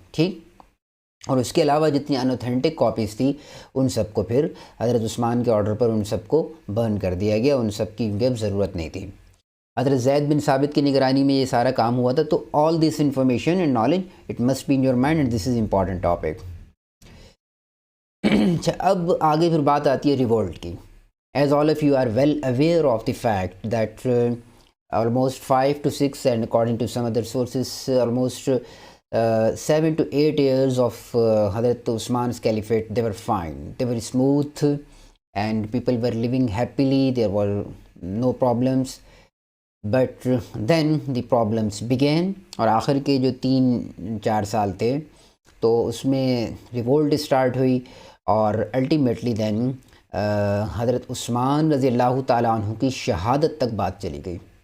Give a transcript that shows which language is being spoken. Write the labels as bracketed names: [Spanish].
[Urdu] ٹھیک، اور اس کے علاوہ جتنی انوتھینٹک کاپیز تھی ان سب کو پھر حضرت عثمان کے آرڈر پر ان سب کو برن کر دیا گیا، ان سب کی اب ضرورت نہیں تھی. حضرت زید بن ثابت کی نگرانی میں یہ سارا کام ہوا تھا. تو [English] All this information and knowledge it must be in your mind, and this is important topic. [Urdu] اچھا، اب آگے پھر بات آتی ہے ریولٹ کی. [English] As all of you are well aware of the fact that almost 5 to 6 and according to some other sources almost 7 to 8 years of Hazrat Usman's caliphate, they were fine, they were smooth, and people were living happily, there were no problems. But then the problems began, [Urdu] اور آخر کے جو 3-4 سال تھے تو اس میں revolt start ہوئی، اور الٹیمیٹلی دین حضرت عثمان رضی اللہ تعالیٰ عنہ کی شہادت تک بات چلی گئی.